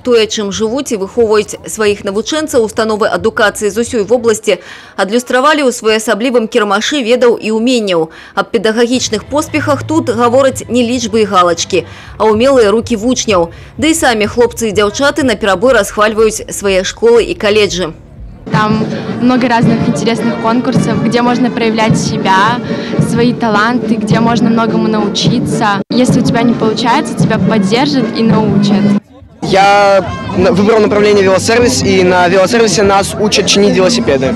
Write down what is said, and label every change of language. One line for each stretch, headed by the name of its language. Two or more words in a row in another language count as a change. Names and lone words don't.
Belarusian: Тое, чым жывуць і выхоўваюць сваіх навучэнцаў установы адукацыі з усёй вобласці, адлюстравалі ў своеасаблівым кірмашы ведаў і уменняў. Аб педагагічных поспехах тут гавораць не лічбы і галачкі, а умелыя рукі вучняў. Да і самі хлопцы і дзяўчаты наперабой расхвальваюць свае школы і каледжы.
Russian: Там много разных интересных конкурсов, где можно проявлять себя, свои таланты, где можно многому научиться. Если у тебя не получается, тебя поддержат и научат. Я выбрал направление велосервис, и на велосервисе нас учат чинить велосипеды.